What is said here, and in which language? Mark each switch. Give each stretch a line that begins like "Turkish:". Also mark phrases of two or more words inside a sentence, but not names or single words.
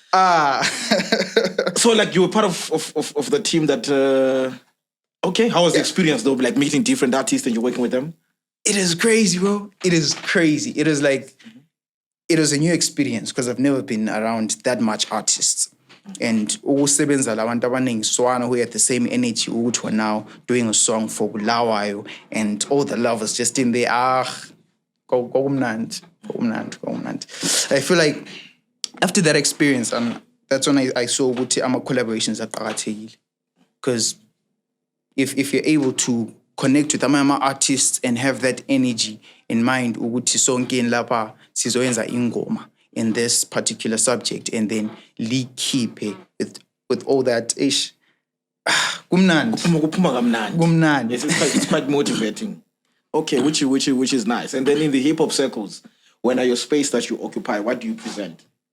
English: So, like, you were part of the team that... Okay, how was the experience, though? Like, meeting different artists and you're working with them? It is crazy, bro. It is crazy. It is like... It was a new experience because I've never been around that much artists. And
North Ndebele: ukusebenza labantu abaningi swana
English: who had the same energy ukuthi were now doing a song for Bulawayo, and all the love was just in there. Komnandi. I feel like after that experience, that's when I saw ukuthi collaborations aqakathekile. Because if you're able to connect with ama artists and have that energy in mind
North Ndebele: ukuthi sonke lapha sizoyenza ingoma
English: in this particular subject, and then keep with all that ish.
North Ndebele: Kumnandi.
English: Yes, it's quite motivating. Okay, which is nice. And then in the hip hop circles, when are your space that you occupy, what do you present?